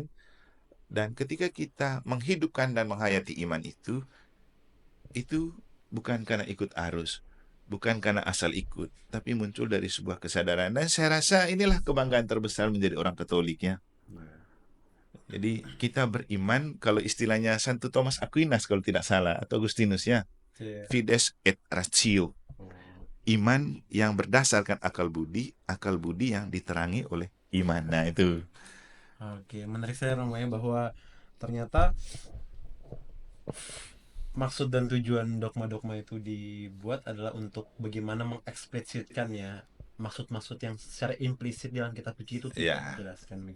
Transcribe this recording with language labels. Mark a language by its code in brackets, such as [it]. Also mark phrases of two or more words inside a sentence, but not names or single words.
[id] Dan ketika kita menghidupkan dan menghayati iman itu bukan karena ikut arus, bukan karena asal ikut, tapi muncul dari sebuah kesadaran. Dan saya rasa inilah kebanggaan terbesar menjadi orang Katoliknya. Jadi kita beriman, kalau istilahnya Santo Thomas Aquinas kalau tidak salah, atau Agustinus ya, [la] fides et ratio. [id] Iman yang berdasarkan akal budi yang diterangi oleh iman. Nah itu. Oke, menarik saya namanya bahwa ternyata maksud dan tujuan dogma-dogma itu dibuat adalah untuk bagaimana mengeksplisitkan ya maksud-maksud yang secara implisit dalam kitab suci itu tidak dijelaskan begitu.